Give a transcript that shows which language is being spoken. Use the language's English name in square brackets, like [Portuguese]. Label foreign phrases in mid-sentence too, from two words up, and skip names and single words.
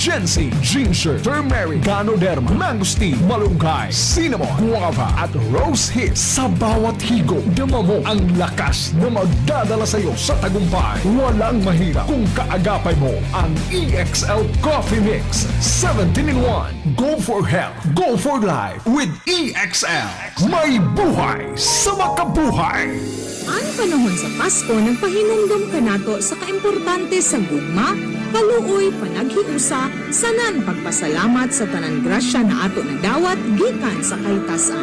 [Filipino] ginseng, ginger, turmeric, ganoderma, mangosteen, malunggay, cinnamon, guava at rose hips. Sa bawat higop, dama mo ang lakas na magdadala sa iyo sa tagumpay. Walang mahirap kung kaagapay mo ang EXL Coffee Mix 17-in-1. [English] Go for health, go for life with EXL. [Filipino] May buhay sa makabuhay. [Cebuano] Ang panahon sa Pasko nagpahinumdum kanato sa kaimportante sa gugma, kaluoy, panaghiusa, sanan pagpasalamat sa tanan grasya na ato na dawat gikan sa kahitasan.